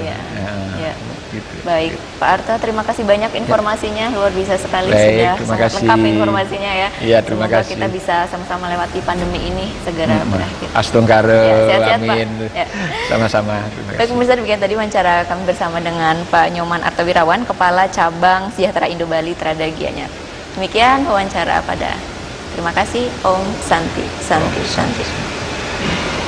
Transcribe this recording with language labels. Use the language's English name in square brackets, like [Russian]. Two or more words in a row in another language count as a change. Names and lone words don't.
[Indonesian] Gitu. Baik, Pak Arta, terima kasih banyak informasinya, luar biasa sekali. Baik, sudah sangat lengkap informasinya ya. Iya, terima kasih. Kita bisa sama-sama lewati pandemi ini segera berakhir. Astungkare, sehat-sehat, amin. Sama-sama. Baik pemirsa, demikian tadi wawancara kami bersama dengan Pak Nyoman Artawirawan, Kepala Cabang Sejahtera Indo Bali Trada Gianyar. Demikian wawancara pada. Terima kasih. [Sanskrit] Om Santi.